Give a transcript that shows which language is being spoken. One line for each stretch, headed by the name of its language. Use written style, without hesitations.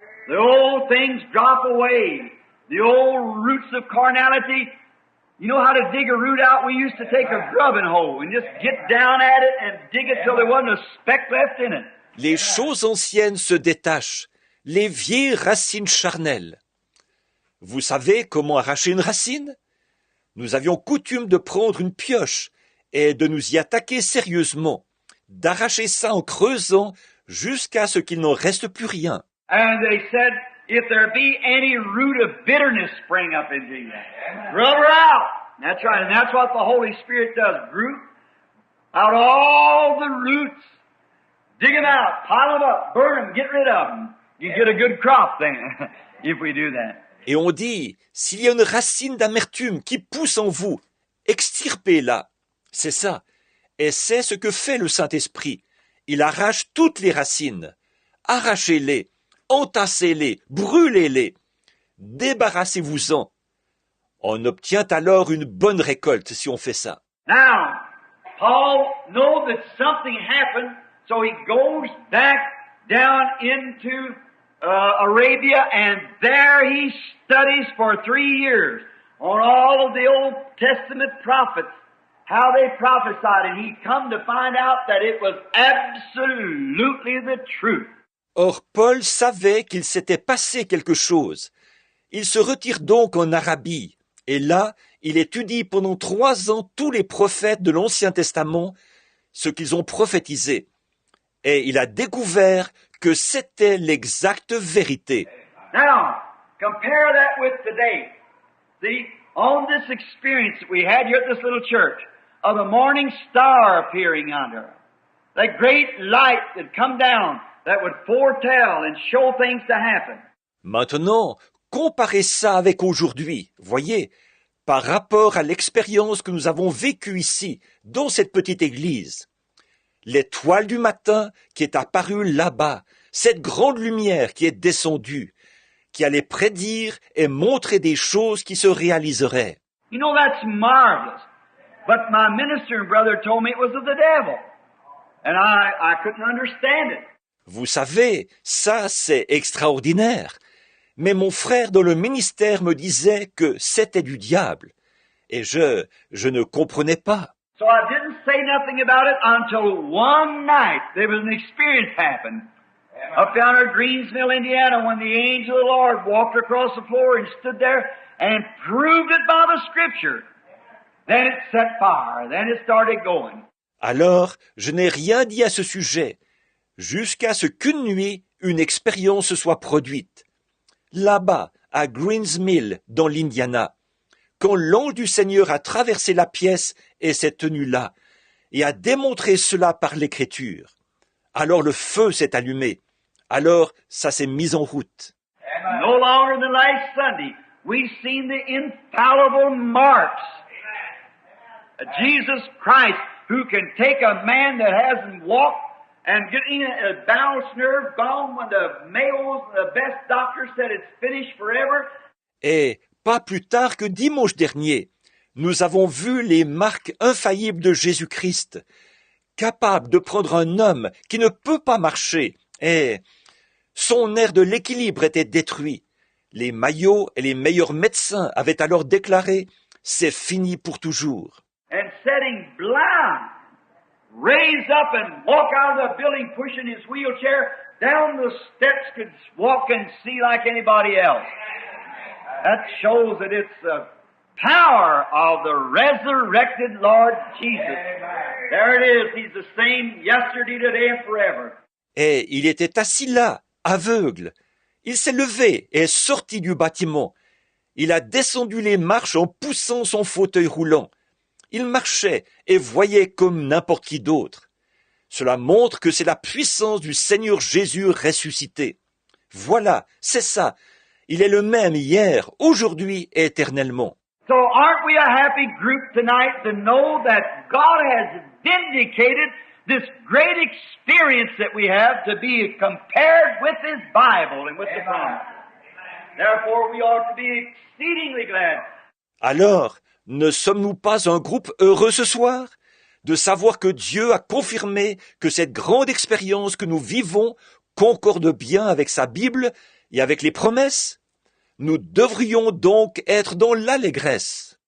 English: The old things drop away. The old roots of carnality. You know how to dig a root out? We used to take a grubbing hoe and just get down at it and dig it till there wasn't a speck left in it.
French: Les choses anciennes se détachent, les vieilles racines charnelles. Vous savez comment arracher une racine? Nous avions coutume de prendre une pioche et de nous y attaquer sérieusement, d'arracher ça en creusant jusqu'à ce qu'il n'en reste plus rien.
English: And they said, if there be any root of bitterness spring up into you, rub her out. That's right, and that's what the Holy Spirit does. Root out all the roots. Dig them out, pile them up, burn them, get rid of them. You get a good crop then, if we do that.
French: Et on dit, s'il y a une racine d'amertume qui pousse en vous, extirpez-la. C'est ça. Et c'est ce que fait le Saint-Esprit. Il arrache toutes les racines. Arrachez-les, entassez-les, brûlez-les. Débarrassez-vous-en. On obtient alors une bonne récolte si on fait ça.
English: Now, Paul knows that something happened, so he goes back down into Arabia, and there he studies for 3 years on all of the Old Testament prophets, how they prophesied, and he come to find out that it was absolutely the truth.
French: Or, Paul savait qu'il s'était passé quelque chose. Il se retire donc en Arabie, et là, il étudie pendant 3 ans tous les prophètes de l'Ancien Testament, ce qu'ils ont prophétisé. Et il a découvert que c'était l'exacte vérité.
English: Now, compare that with today. See, on this experience that we had here at this little church, of the morning star appearing under us, that great light that come down that would foretell and show things to happen.
French: Maintenant, comparez ça avec aujourd'hui, voyez, par rapport à l'expérience que nous avons vécue ici, dans cette petite église. L'étoile du matin qui est apparue là-bas, cette grande lumière qui est descendue, qui allait prédire et montrer des choses qui se réaliseraient.
English: You know, that's marvelous. But my minister and brother told me it was of the devil. And I couldn't understand it.
French: Vous savez, ça c'est extraordinaire. Mais mon frère dans le ministère me disait que c'était du diable. Et je ne comprenais pas.
English: So I didn't say nothing about it until one night there was an experience happened. Up down at Greensville, Indiana, when the angel of the Lord walked across the floor and stood there and proved it by the Scripture. Then it set fire. Then it started going.
French: Alors, je n'ai rien dit à ce sujet, jusqu'à ce qu'une nuit, une expérience soit produite. Là-bas, à Greensmill, dans l'Indiana, quand l'ange du Seigneur a traversé la pièce et s'est tenu là, et a démontré cela par l'Écriture. Alors le feu s'est allumé. Alors ça s'est mis en route.
English: No longer than last Sunday, we've seen the infallible marks of Jesus Christ, who can take a man that hasn't walked and get in a balanced nerve gone when the Mayos, the best doctors said it's finished forever.
French: Et pas plus tard que dimanche dernier, nous avons vu les marques infaillibles de Jésus-Christ, capable de prendre un homme qui ne peut pas marcher, et son air de l'équilibre était détruit. Les Mayos et les meilleurs médecins avaient alors déclaré « c'est fini pour toujours ».
English: And sitting blind, raised up and walk out of the building pushing his wheelchair down the steps, could walk and see like anybody else. That shows that it's the power of the resurrected Lord Jesus. There it is. He's the same yesterday, today, and forever.
French: Et il était assis là, aveugle. Il s'est levé et est sorti du bâtiment. Il a descendu les marches en poussant son fauteuil roulant. Il marchait et voyait comme n'importe qui d'autre. Cela montre que c'est la puissance du Seigneur Jésus ressuscité. Voilà, c'est ça. Il est le même hier, aujourd'hui et éternellement.
English: So aren't we a happy group tonight to know that God has vindicated this great experience that we have to be compared with His Bible and with the promise. Therefore we ought to be exceedingly glad.
French: Alors, ne sommes-nous pas un groupe heureux ce soir de savoir que Dieu a confirmé que cette grande expérience que nous vivons concorde bien avec sa Bible et avec les promesses? Nous devrions donc être dans l'allégresse.